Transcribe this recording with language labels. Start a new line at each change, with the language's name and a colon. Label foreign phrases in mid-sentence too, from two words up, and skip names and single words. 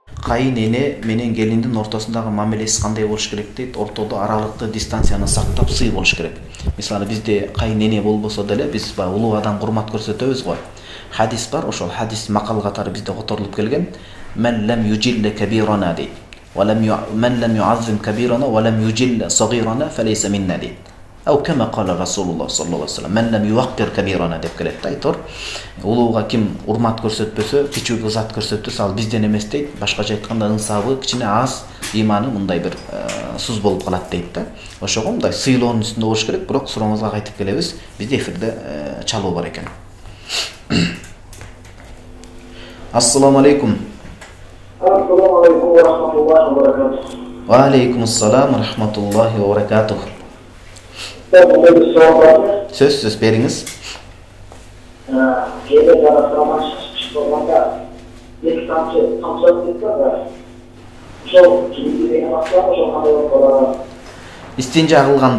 Kyrgyz: кайын эне менен келиндин ортосундагы мамилеси кандай болуш керек дейт? Ортодо аралыкты, дистанцияны сактап сый болуш керек. Мисалы бизде кайын эне болбосо деле биз улуу адамга урмат көрсөтөбүз го. Хадис бар, ошол хадис макал катары бизде которулуп келген.
Arabic: من لم يجل كبيرنا
Kyrgyz: дейт.
Arabic: من لم يعظم كبيرنا و لم يجل صغيرنا فليس منا
Kyrgyz: дейт.
Arabic: أو كما قال رسول الله صلى الله عليه وسلم, من لم يوقر كبيرنا
Kyrgyz: деп келет. Айтор, улууга ким урмат көрсөтпөсө, кичүүгө зат көрсөтөсө, ал бизден эмес дейт. Башкача айтканда ынсабы кичине аз, иманы мындай бир суз болуп калат дейт да. Ошого мындай сыйлоонун үстүндө болуш керек, бирок сурооңузга кайтып келебиз. Бизде эфирде чалуу бар экен.
Arabic: السلام عليكم. السلام عليكم و رحمة الله و بركاته. و عليكم السلام و رحمة الله و بركاته.
Kyrgyz: Сөз бериңиз. Кейде жарасырман шашып болганда эки тамчы тамчылап кетти да. Ошол кийинки деген акча ошол кандай болуп калат? Истинжа кылганда,